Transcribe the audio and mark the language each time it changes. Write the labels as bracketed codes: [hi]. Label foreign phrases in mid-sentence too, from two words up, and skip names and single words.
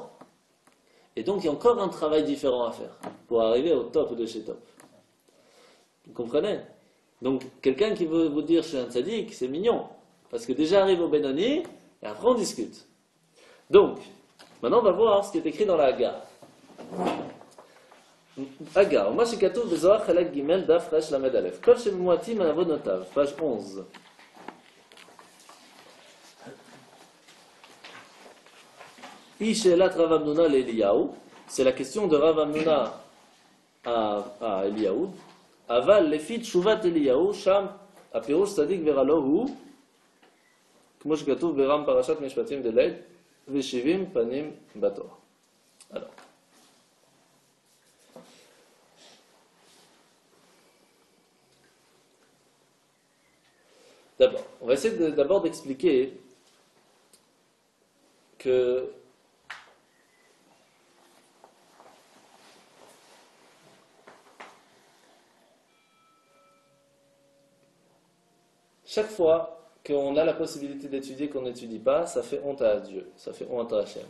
[fr] Et donc il y a encore un travail différent à faire pour arriver au top de chez top. Vous comprenez? Donc quelqu'un qui veut vous dire je suis un tzaddik, c'est mignon. Parce que déjà arrive au Benoni, et après on discute. Donc, maintenant on va voir ce qui est écrit dans la Haga. [he] Haga, מה שכתוב בזוהר חלק ג' דף ר"ל, כל שממועטים מעוונותיו, page 11. היא שאלת רב אמנונה לאליהו, [fr] c'est la question de Rav Amnuna à Eliyahu, [he] אבל לפי תשובת אליהו, שם הפירוש צדיק ורע הוא, כמו שכתוב ברם פרשת משפטים דלית, ו70 פנים בתורה. [fr] Alors. D'abord, on va essayer d'abord d'expliquer que chaque fois qu'on a la possibilité d'étudier, qu'on n'étudie pas, ça fait honte à Dieu, ça fait honte à Hachem.